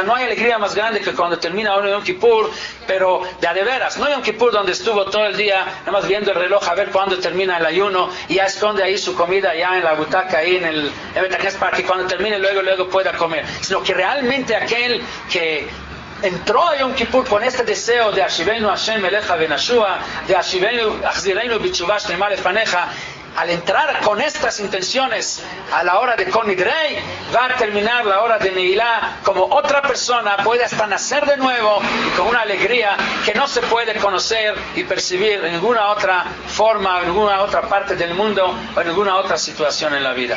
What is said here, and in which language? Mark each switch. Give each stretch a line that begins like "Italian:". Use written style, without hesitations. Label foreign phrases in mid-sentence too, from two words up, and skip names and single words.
Spanish: No hay alegría más grande que cuando termina uno Yom Kippur, pero de veras, no Yom Kippur donde estuvo todo el día, nada más viendo el reloj a ver cuándo termina el ayuno, y ya esconde ahí su comida, ya en la butaca, ahí en el Betacnes, para que cuando termine luego pueda comer, sino que realmente aquel que entró a Yom Kippur con este deseo de
Hebrew: השיבנו השם אליך ונשובה,
Spanish: de
Hebrew: השיבנו החזירנו בתשובה שלמה לפניך,
Spanish: al entrar con estas intenciones a la hora de Konidrei, va a terminar la hora de Neilá como otra persona, puede hasta nacer de nuevo y con una alegría que no se puede conocer y percibir en ninguna otra forma, en ninguna otra parte del mundo o en ninguna otra situación en la vida.